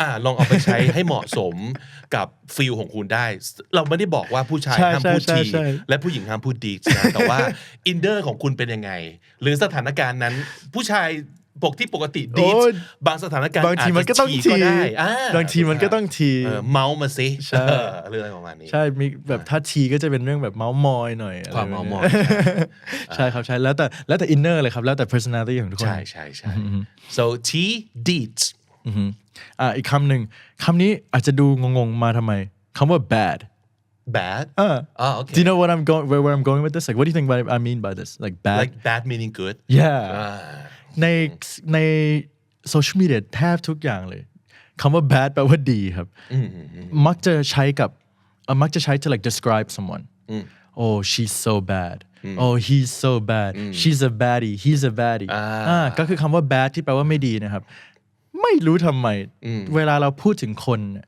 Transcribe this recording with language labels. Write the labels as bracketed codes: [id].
[th] ลองเอาไปใช้ให้เหมาะสมกับฟีลของคุณได้เราไม่ได้บอกว่าผู้ชายห้ามพูดทีและผู้หญิงห้ามพูดดีนะแต่ว่าอินเนอร์ของคุณเป็นยังไงหรือสถานการณ์นั้นผู้ชายปกติดีบางสถานการณ์ บางทีมันก็ต้องทีบางทีมันก็ต้องที เมาส์มาสิเรื่องอะไรประมาณนี้ ใช่มีแบบถ้าทีก็จะเป็นเรื่องแบบเมาส์มอยหน่อย ความเมาส์มอย ใช่ครับใช่แล้วแต่อินเนอร์เลยครับแล้วแต่ personality ของทุกคน [en] ใช่ so T deeds [th] อีกคำหนึ่งคำนี้อาจจะดูงงๆมาทำไมคำว่า bad [en] okay do you know what I'm going where I'm going with this like what do you think I mean by this like bad meaning good [th] yeahในโซเชียลมีเดียแทบทุกอย่างเลยคำว่า bad แปลว่าดีครับมักจะใช้ [en] to like describe someone oh she's so bad oh he's so bad she's a baddie [th] he's a baddie ก็คือคำว่า bad ที่แปลว่าไม่ดีนะครับไม่รู้ทำไมเวลาเราพูดถึงคน